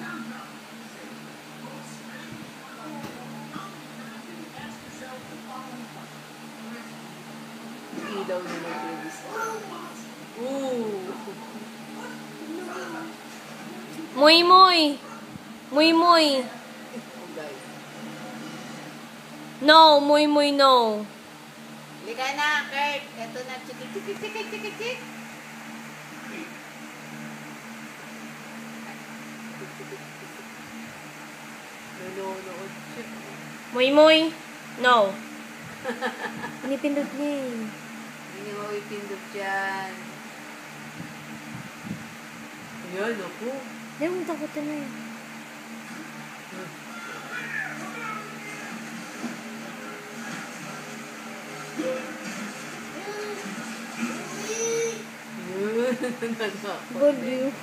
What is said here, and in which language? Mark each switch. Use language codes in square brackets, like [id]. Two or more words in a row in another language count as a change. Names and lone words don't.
[tl] Ilaw na mag-release. Ooh! [es] Muy, muy. Muy, muy. [en] Oh, guys. [es] No, muy, muy, no. [tl] Lika na, Kurt. Ito na, chikit, chikit, chikit, chikit, chikit. Nanonood siya. [es] Muy, muy. No. [tl] Pinipindot niya eh. Hindi mo ipindot dyan. Ayan, ako. Hindi mo takot na eh. Baliw.